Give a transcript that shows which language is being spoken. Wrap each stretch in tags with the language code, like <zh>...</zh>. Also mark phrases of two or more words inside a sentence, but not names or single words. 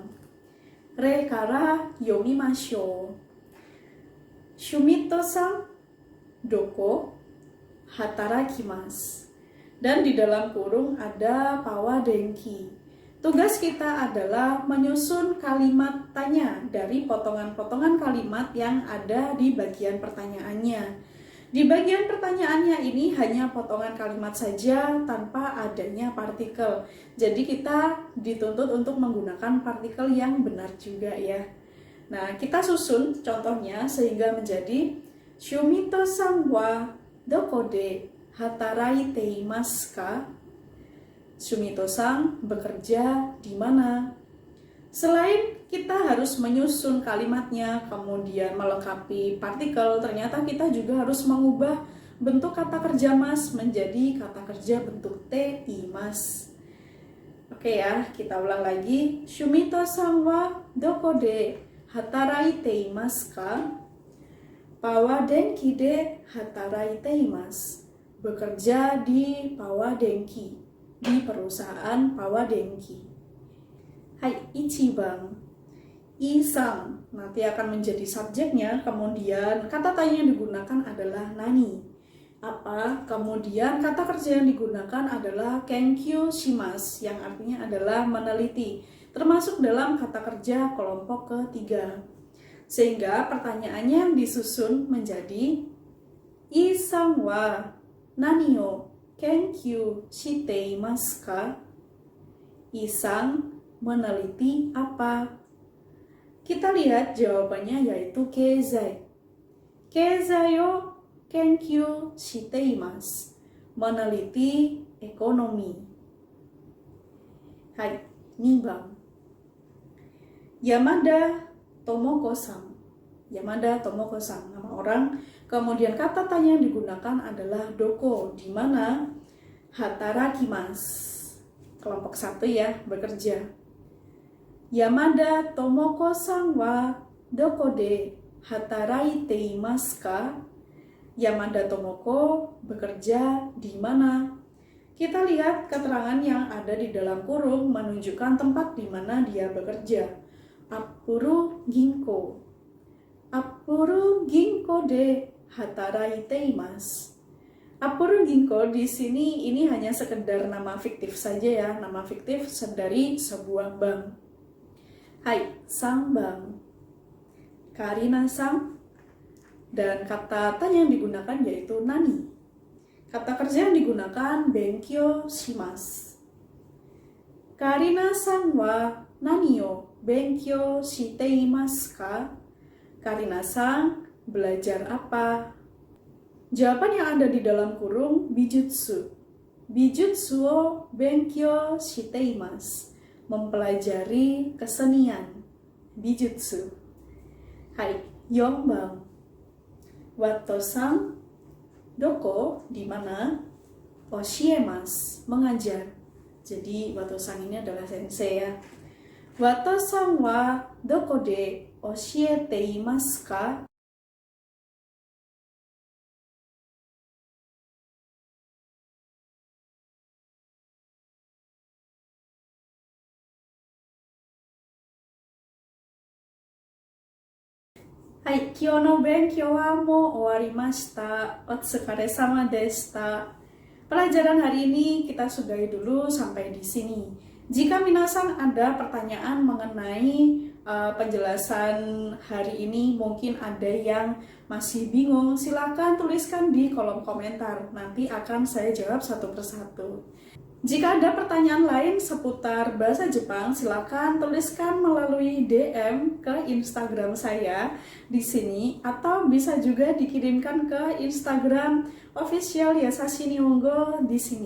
<ja>れから読みましょう. シュミットさん どこ 働きます.</ja> <id>Dan di dalam kurung ada Pawa Denki. Tugas kita adalah menyusun kalimat tanya dari potongan-potongan kalimat yang ada di bagian pertanyaannya. Di bagian pertanyaannya ini hanya potongan kalimat saja tanpa adanya partikel. Jadi kita dituntut untuk menggunakan partikel yang benar juga ya. Nah, kita susun contohnya sehingga menjadi</id> <ja>シュミットさんはどこで働いていますか?</ja> <id>Shumito-san bekerja di mana? Selain kita harus menyusun kalimatnya, kemudian melengkapi partikel, ternyata kita juga harus mengubah bentuk kata kerja mas menjadi kata kerja bentuk</id> <ja>ています.</ja> <id>Oke ya, kita ulang lagi.</id> <ja>シュミットさんはどこで働いていますか? パワー電気で働いています.</ja> <id>Bekerja di Pawa Denki, di perusahaan Pawa Denki.</id> <ja>はい、一番.</ja> <id>Isang nanti akan menjadi subjeknya, kemudian kata tanya yang digunakan adalah nani. Apa? Kemudian kata kerja yang digunakan adalah</id> <ja>研究します,</ja> <id>yang artinya adalah meneliti, termasuk dalam kata kerja kelompok ketiga. Sehingga pertanyaannya yang disusun menjadi</id> <ja>イさんは何を研究していますか?</ja> <id>Isang meneliti apa? Kita lihat jawabannya yaitu keizai.</id> <ja>経済を研究しています,</ja> <id>meneliti ekonomi.</id> <ja>はい, 二番. Yamada Tomoko-san. Yamada Tomoko-san,</ja> <id>nama orang. Kemudian kata tanya yang digunakan adalah doko, di mana hatarakimasu. Kelompok 1 ya, bekerja.</id> <ja>山田智子さんはどこで働いていますか?</ja> <id>Yamada Tomoko bekerja di mana? Kita lihat keterangan yang ada di dalam kurung menunjukkan tempat di mana dia bekerja.</id> <ja>アップル銀行. アップル銀行で働いています.</ja> <id>Appuru Ginko di sini ini hanya sekedar nama fiktif saja ya, nama fiktif dari sebuah bank.</id> <ja>はい、三番。カリナさん.</ja> <id>Dan kata tanya yang digunakan yaitu nani. Kata kerja yang digunakan</id> <ja>勉強します. カリナさんは何を勉強していますか?</ja> <id>Karina-san belajar apa? Jawaban yang ada di dalam kurung bijutsu.</id> <ja>美術を勉強しています.</ja> <id>Mempelajari kesenian.</id> <ja>美術. はい、四番。ワトさん どこ</ja> <id>di mana?</id> <ja>教えます,</ja> <id>mengajar. Jadi Wato-san ini adalah sensei ya.</id> <ja>ワトさんはどこで教えていますか? はい、今日の勉強はもう終わりました. お疲れ様でした.</ja> <id>Pelajaran hari ini kita sudahi dulu sampai di sini. Jika minasan ada pertanyaan mengenai penjelasan hari ini, mungkin ada yang masih bingung, silakan tuliskan di kolom komentar. Nanti akan saya jawab satu persatu. Jika ada pertanyaan lain seputar bahasa Jepang, silakan tuliskan melalui DM ke Instagram saya di sini, atau bisa juga dikirimkan ke Instagram official Yasashi Nihongo di sini.</id>